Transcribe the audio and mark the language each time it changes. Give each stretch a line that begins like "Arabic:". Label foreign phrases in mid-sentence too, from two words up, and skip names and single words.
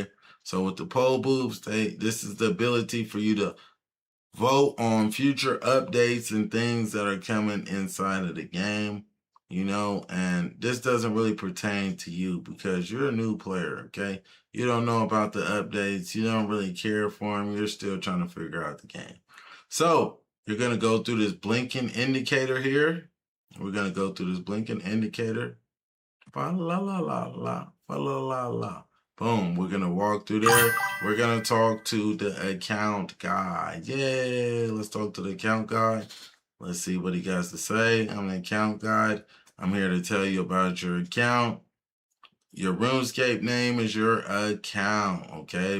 English: So with the poll booths, this is the ability for you to vote on future updates and things that are coming inside of the game, you know, and this doesn't really pertain to you because you're a new player, okay? You don't know about the updates. You don't really care for them. You're still trying to figure out the game. So you're going to go through this blinking indicator here. We're going to go through this blinking indicator. Fa la la la la, fa la la la. Boom, we're going to walk through there. We're going to talk to the account guy. Yay, let's talk to the account guy. Let's see what he has to say. I'm the account guide. I'm here to tell you about your account. Your RuneScape name is your account, okay?